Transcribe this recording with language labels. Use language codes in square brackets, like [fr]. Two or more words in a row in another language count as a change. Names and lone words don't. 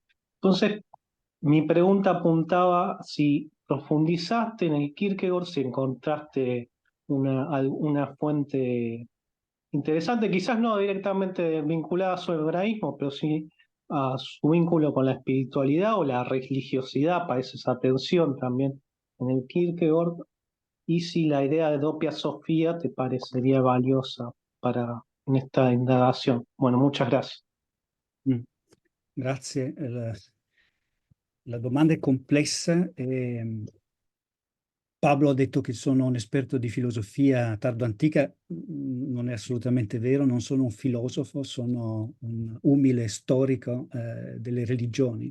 [es] Entonces, mi pregunta apuntaba si profundizaste en el Kierkegaard, si encontraste una fuente interesante, quizás no directamente vinculada a su hebraísmo, pero sí a su vínculo con la espiritualidad o la religiosidad, parece esa tensión también en el Kierkegaard, y si la idea de [it] doppia sofía [es] te parecería valiosa en esta indagación. Bueno, muchas gracias. [it] grazie. La domanda è complessa. Pablo ha detto che sono un esperto di filosofia tardo-antica, non è assolutamente vero, non sono un filosofo, sono un umile storico delle religioni.